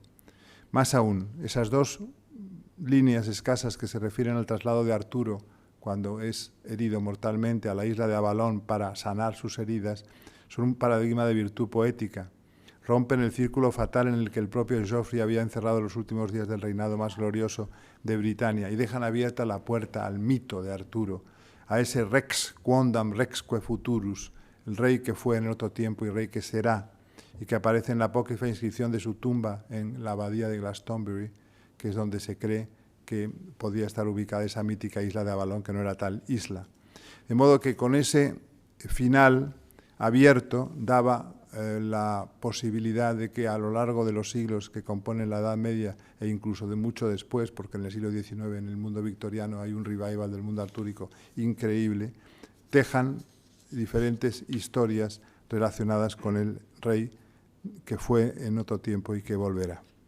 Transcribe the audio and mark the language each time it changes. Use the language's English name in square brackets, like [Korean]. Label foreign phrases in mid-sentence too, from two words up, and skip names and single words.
[Spanish] Más aún, esas 2 líneas escasas que se refieren al traslado de Arturo cuando es herido mortalmente a la isla de Avalon para sanar sus heridas, son un paradigma de virtud poética. Rompen el círculo fatal en el que el propio Geoffrey había encerrado los últimos días del reinado más glorioso de Britania y dejan abierta la puerta al mito de Arturo, a ese [Latin] rex quondam rexque futurus, [Spanish] el rey que fue en otro tiempo y rey que será, y que aparece en la apócrifa inscripción de su tumba en la abadía de Glastonbury, que es donde se cree que podía estar ubicada esa mítica isla de Avalon, que no era tal isla. De modo que con ese final abierto daba la posibilidad de que a lo largo de los siglos que componen la Edad Media e incluso de mucho después, porque en el siglo XIX en el mundo victoriano hay un revival del mundo artúrico increíble, tejan diferentes historias relacionadas con el rey que fue en otro tiempo y que volverá.